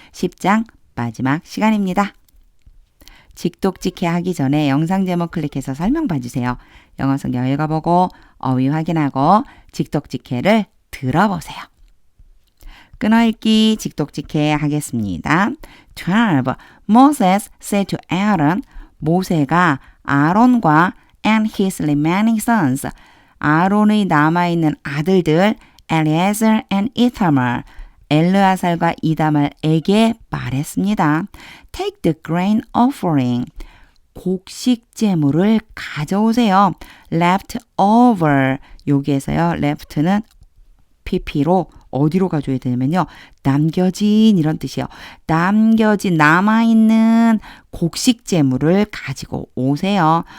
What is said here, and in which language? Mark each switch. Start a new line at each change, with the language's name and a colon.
Korean: 10장 마지막 시간입니다. 직독직해 하기 전에 영상 제목 클릭해서 설명 봐주세요. 영어 성경 읽어보고 어휘 확인하고 직독직해를 들어보세요. 끊어읽기 직독직해 하겠습니다. 12.
English: Moses said to Aaron,
Korean: 모세가 아론과
English: and his remaining sons,
Korean: 아론의 남아있는 아들들
English: Eleazar and Ithamar,
Korean: 엘르아살과 이다말에게 말했습니다.
English: Take the grain offering,
Korean: 곡식 제물을 가져오세요.
English: Left over,
Korean: 여기에서요 left는 pp로 어디로 가져야 되냐면요. 남겨진 이런 뜻이에요. 남겨진 남아있는 곡식 제물을 가지고 오세요.